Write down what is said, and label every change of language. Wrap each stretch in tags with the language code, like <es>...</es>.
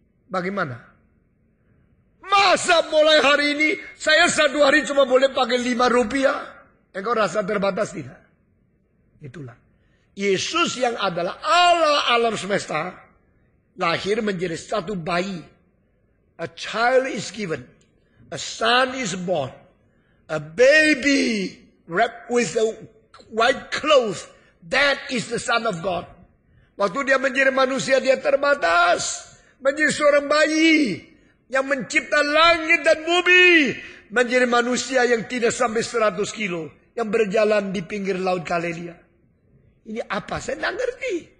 <id>Bagaimana? Masa mulai hari ini saya satu hari cuma boleh pakai 5 rupiah? Engkau rasa terbatas tidak? Itulah. Yesus yang adalah Allah alam semesta. Lahir menjadi satu bayi.</id> <en>A child is given. A son is born. A baby wrapped with a white cloth. That is the Son of God.</en> <id>Waktu dia menjadi manusia dia terbatas. Menjadi seorang bayi. Yang mencipta langit dan bumi. Menjadi manusia yang tidak sampai 100 kilo. Yang berjalan di pinggir laut Galilea. Ini apa? Saya tidak ngerti.</id>